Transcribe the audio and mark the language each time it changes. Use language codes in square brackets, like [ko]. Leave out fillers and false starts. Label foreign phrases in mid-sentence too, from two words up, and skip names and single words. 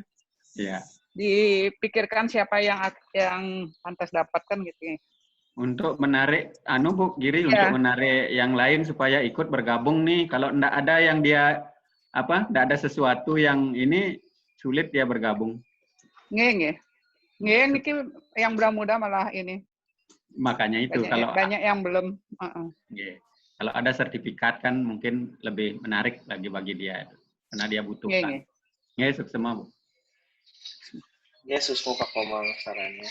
[id] Ya. Dipikirkan siapa yang pantas dapatkan gitu ya. Untuk menarik Bu Giri untuk menarik yang lain supaya ikut bergabung nih. Kalau enggak ada yang dia enggak ada sesuatu yang ini sulit dia bergabung. [ban] Nggih niki [id] yang muda malah ini. Makanya itu banyak yang belum. Kalau ada sertifikat kan mungkin lebih menarik bagi dia karena dia butuhkan. Sukses semua Bu. Yesus mau Pak Komang sarannya.